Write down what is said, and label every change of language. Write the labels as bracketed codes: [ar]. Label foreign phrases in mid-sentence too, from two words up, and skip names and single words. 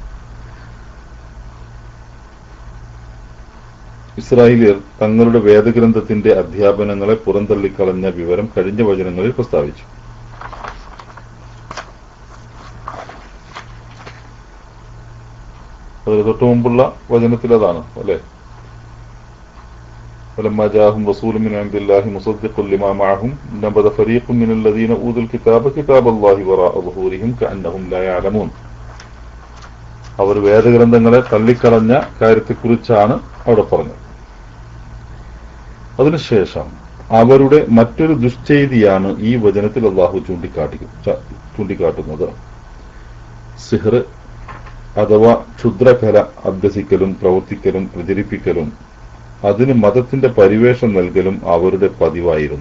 [ml] ഇസ്രായേലിയർ തങ്ങളുടെ വേദഗ്രന്ഥത്തിന്റെ അധ്യാപനങ്ങളെ പുറന്തള്ളിക്കളഞ്ഞ വിവരം കഴിഞ്ഞ വചനങ്ങളിൽ പ്രസ്താവിച്ചു. അതിന് തൊട്ടു മുമ്പുള്ള വചനത്തിൽ അതാണ് അല്ലെ. [ar] فلما جاءهم رسول من عند الله مصدق لما معهم نبذ فريق من الذين أوتوا الكتاب كتاب الله وراء ظهورهم كأنهم لا يعلمون. [ml] അവർ വേദഗ്രന്ഥങ്ങളെ തള്ളിക്കളഞ്ഞ കാര്യത്തെക്കുറിച്ചാണ് അവിടെ പറഞ്ഞത്. അതിനുശേഷം അവരുടെ മറ്റൊരു ദുശ്ചെയ്തിയാണ് ഈ വചനത്തിൽ അള്ളാഹു ചൂണ്ടിക്കാട്ടുന്നത്. സിഹ്ർ അഥവാ ക്ഷുദ്രകല അഭ്യസിക്കലും പ്രവർത്തിക്കലും പ്രചരിപ്പിക്കലും അതിന് മതത്തിന്റെ പരിവേഷം നൽകലും അവരുടെ പതിവായിരുന്നു.